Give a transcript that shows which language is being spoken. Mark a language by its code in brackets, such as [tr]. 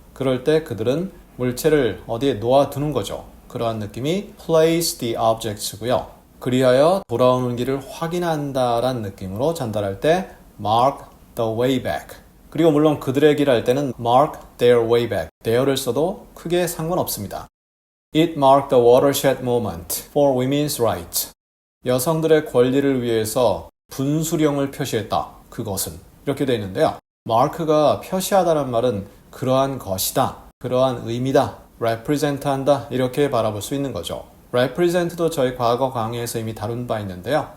[ko] 그럴 때 그들은 물체를 어디에 놓아두는 거죠. 그러한 느낌이 [en] place the objects [ko] 고요. 그리하여 돌아오는 길을 확인한다라는 느낌으로 전달할 때 [en] mark the way back. [ko] 그리고 물론 그들의 길 할 때는 [en] mark their way back. [ko] their를 써도 크게 상관없습니다. [en] It marked the watershed moment for women's rights. [ko] 여성들의 권리를 위해서 분수령을 표시했다. 그것은 이렇게 되어 있는데요. mark가 표시하다는 말은 그러한 것이다. 그러한 의미다. represent 한다 이렇게 바라볼 수 있는 거죠. represent도 저희 과거 강의에서 이미 다룬 바 있는데요.